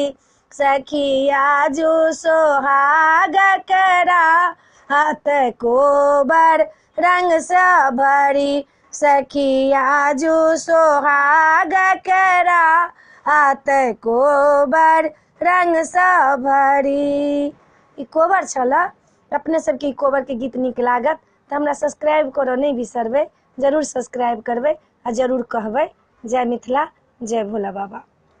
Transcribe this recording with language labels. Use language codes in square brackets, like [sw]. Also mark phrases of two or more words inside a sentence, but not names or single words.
[mai] सखिया जो सोहाग करा हाथ कोबर रंग से भरी, सखिया जो सोहाग करा हाथ कोबर रंग से भरी। ई कोबर छला। अपने सबके कोबर के गीत नीक लागत तो हमरा सब्सक्राइब करो नहीं बिसरबै, जरूर सब्सक्राइब करबै आ जरूर कहबै जय मिथिला जय भोला बाबा।